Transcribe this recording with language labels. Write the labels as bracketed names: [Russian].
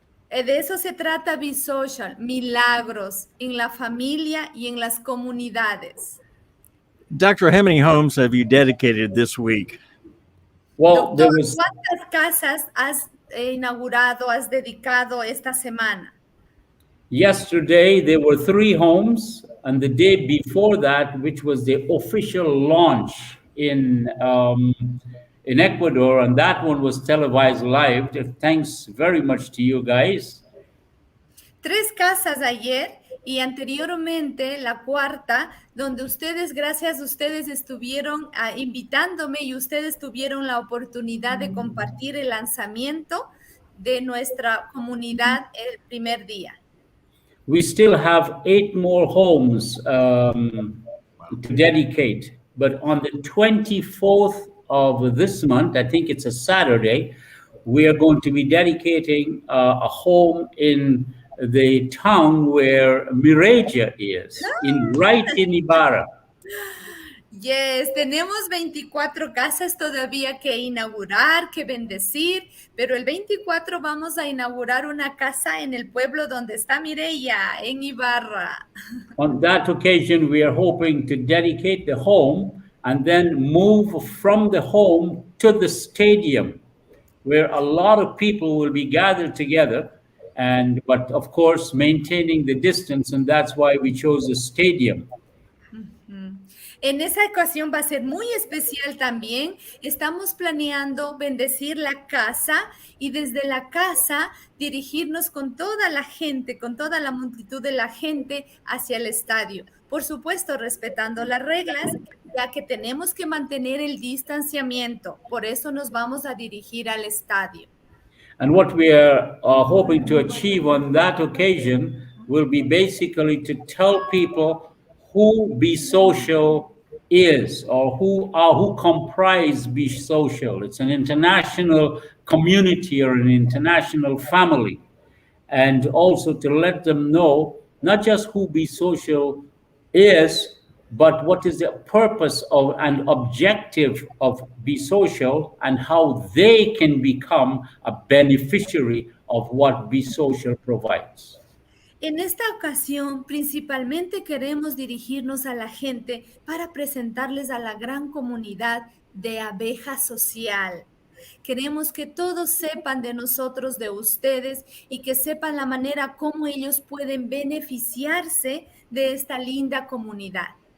[Spanish] De eso se trata Be Social, milagros en la familia y en las comunidades. [English] Doctor, how many homes have you dedicated this week? Well, [Spanish] Doctor, ¿cuántas casas has inaugurado, has dedicado esta semana? [English] Yesterday, there were 3 homes, and the day before that, which was the official launch in Ecuador, and that one was televised live. Thanks very much to you guys. [Spanish] 3 casas ayer y anteriormente la cuarta, donde ustedes, gracias a ustedes, estuvieron invitándome y ustedes tuvieron la oportunidad de compartir el lanzamiento de nuestra comunidad el primer día. [English] We still have 8 more homes to dedicate, but on the 24th of this month, I think it's a Saturday, we are going to be dedicating a home in the town where Mireya is, right in Ibarra. [Spanish] Yes, tenemos 24 casas todavía que inaugurar, que bendecir, pero el 24 vamos a inaugurar una casa en el pueblo donde está Mireya, en Ibarra. [English] On that occasion, we are hoping to dedicate the home and then move from the home to the stadium, where a lot of people will be gathered together, but of course, maintaining the distance, and that's why we chose the stadium. [Spanish] En esa ocasión va a ser muy especial también. Estamos planeando bendecir la casa y desde la casa dirigirnos con toda la gente, con toda la multitud de la gente hacia el estadio. Por supuesto, respetando las reglas, ya que tenemos que mantener el distanciamiento. Por eso nos vamos a dirigir al estadio. [English] And what we are hoping to achieve on that occasion will be basically to tell people who Be Social is, or who comprise Be Social. It's an international community or an international family. And also to let them know not just who Be Social is, but what is the purpose of and objective of Be Social, and how they can become a beneficiary of what Be Social provides. [Spanish] En esta ocasión, principalmente queremos dirigirnos a la gente para presentarles a la gran comunidad de Abeja Social. Queremos que todos sepan de nosotros, de ustedes, y que sepan la manera como ellos pueden beneficiarse de esta linda comunidad.